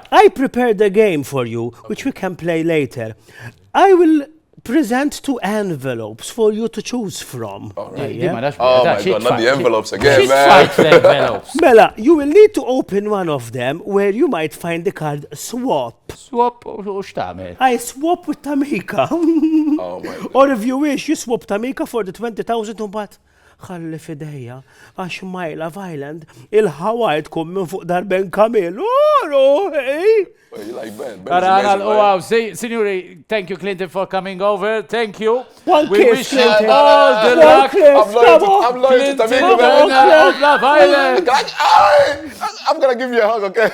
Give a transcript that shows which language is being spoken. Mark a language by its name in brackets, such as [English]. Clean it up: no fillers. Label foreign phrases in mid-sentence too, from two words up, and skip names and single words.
[English] I prepared a game for you, which we can play later. I will present 2 envelopes for you to choose from. All right. Oh my God, not the envelopes again, man. Fight for envelopes. Mela, you will need to open one of them where you might find the card swap. [Maltese] Swap u x'tagħmel? [English] I swap with Tamika. Oh my God. Or if you wish, you swap Tamika for the 20,000 but [Maltese] ħalli fidejja, għax [English] my Love Island, [Maltese] il-Hawaii tkun minn fuq darben kamil. [English] Oh, hey! Well, you like Ben? Wow, signori, thank you, Clinton, for coming over. Thank you. One We kiss, wish you Clinton. all the One luck. kiss, I'm loyal to Tamika, Clinton man. of Love Island. I'm gonna give you a hug, okay?